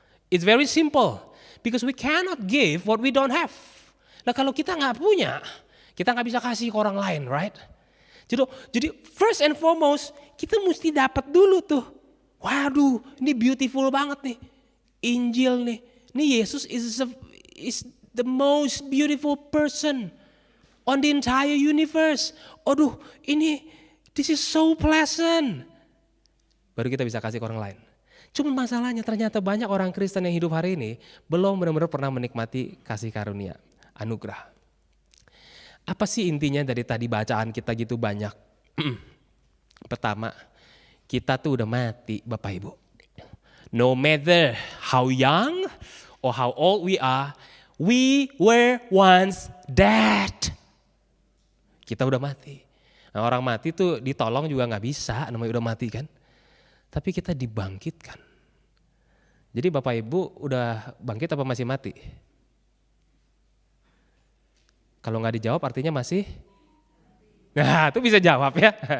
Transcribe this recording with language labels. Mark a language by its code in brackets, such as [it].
[en] It's very simple because we cannot give what we don't have. [id] Nah kalau kita nggak punya, kita nggak bisa kasih ke orang lain, right? Jadi [en] first and foremost [id] kita mesti dapat dulu tuh. Waduh, ini beautiful banget nih, Injil nih. [en] Ini Yesus is the most beautiful person on the entire universe. Aduh, this is so pleasant. [id] Baru kita bisa kasih ke orang lain. Cuma masalahnya ternyata banyak orang Kristen yang hidup hari ini belum benar-benar pernah menikmati kasih karunia, anugerah. Apa sih intinya dari tadi bacaan kita gitu banyak? Pertama, kita tuh udah mati Bapak Ibu. [en] No matter how young or how old we were once dead. [id] Kita udah mati. Nah, orang mati tuh ditolong juga gak bisa, namanya udah mati kan. Tapi kita dibangkitkan. Jadi Bapak Ibu udah bangkit apa masih mati? Kalau gak dijawab artinya masih Nah, itu bisa jawab ya.